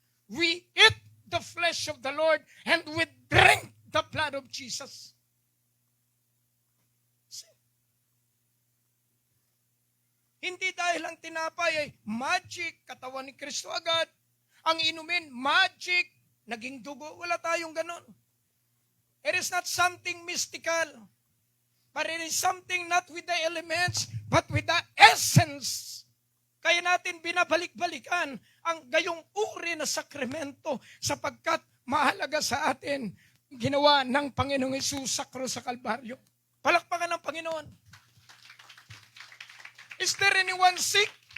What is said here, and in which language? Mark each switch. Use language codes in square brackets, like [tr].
[en] We eat the flesh of the Lord and we drink the blood of Jesus. [tl] Hindi dahil ang tinapay ay magic, katawan ni Kristo agad. Ang inumin, magic, naging dugo. Wala tayong ganon. [en] It is not something mystical. But it is something not with the elements, but with the essence. [tl] Kaya natin binabalik-balikan ang gayong uri na sakramento sapagkat mahalaga sa atin ginawa ng Panginoong Hesus sa krus sa Kalbaryo. Palakpakan ng Panginoon. [en] Is there anyone sick?